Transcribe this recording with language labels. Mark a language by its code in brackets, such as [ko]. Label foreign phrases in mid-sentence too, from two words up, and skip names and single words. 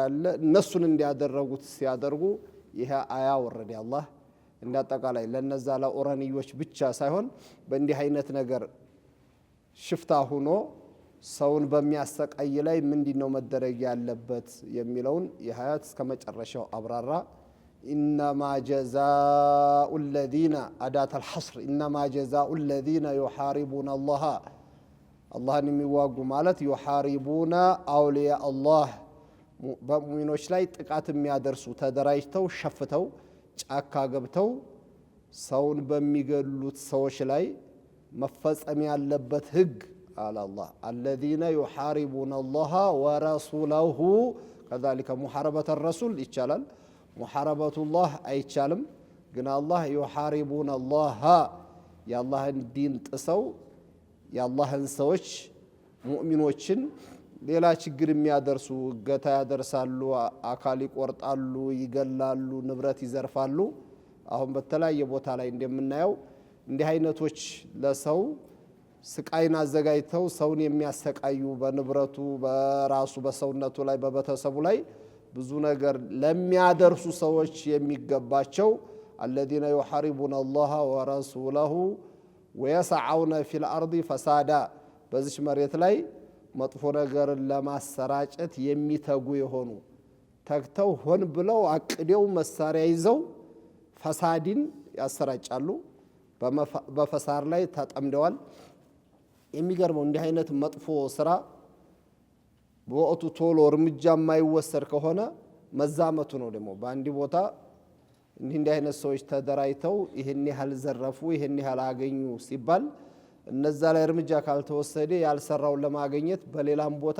[am] ያለ እነሱን እንዲያደረጉት ሲያደርጉ ይሄ አያ ወረደ። አላህ እንዳጠቃላይ ለነዛ ለኦራኒዮች ብቻ ሳይሆን በእንዲህ አይነት ነገር ሽፍታ ሆኖ ሰውን በሚያሰቃይ ላይ ምንድነው መደረግ ያለበት የሚለውን የሀያት እስከ መጨረሻው አብራራ። [ar] إنما جزاء الذين أداة الحصر إنما جزاء الذين يحاربون الله [am] የሚዋጉ ማለት [ar] يحاربون أولياء الله [am] በሙእሚኖች ላይ ጥቃት የሚያደርሱ ተደራጅተው ሸፍተው ጫካ ገብተው ሰውን በሚገሉት ሰዎች ላይ መፈጸም ያለበት ህግ አለ አላህ። [ar] الذين يحاربون الله ورسوله كذلك محاربة الرسول [am] ይቻላል፣ [ar] محاربة الله [am] አይቻልም። ግን አላህ [ar] يحاربون الله [am] የአላህን ዲን ጥሰው የአላህን ሰዎች ሙእሚኖችን ሌላ ችግር የሚያደርሱ እገታ ያደርሳሉ፣ አካል ይቆርጣሉ፣ ይገላሉ፣ ንብረት ይዘርፋሉ። አሁን በተለያየ ቦታ ላይ እንደምናየው እንዲህ አይነቶች ለሰው ስቃይን አዘጋጅተው ሰውን የሚያሰቃዩ በንብረቱ በራሱ በሰውነቱ ላይ በቤተሰቡ ላይ ብዙ ነገር ለሚያደርሱ ሰዎች የሚገባቸው [ar] الذين يحاربون الله ورسوله ويسعون في الأرض فسادا [am] በዚህ መሬት ላይ መጥፎ ነገር ለማሰራጨት የሚተጉ የሆኑ ተግተው ሆን ብለው አቅደው መሳሪያ ይዘው ፈሳድን ያሰራጫሉ፣ በፈሳር ላይ ተጠምደዋል። የሚገርመው እንዲህ አይነት መጥፎ ስራ በወቅቱ ቶሎ እርምጃ የማይወሰድ ከሆነ መዛመቱ ነው። ደግሞ በአንድ ቦታ እንዲህ አይነት ሰዎች ተደራጅተው ይሄን ያህል ዘረፉ፣ ይሄን ያህል አገኙ ሲባል እነዛ ላይ እርምጃ ካልተወሰደ ያልሰራውን ለማግኘት በሌላም ቦታ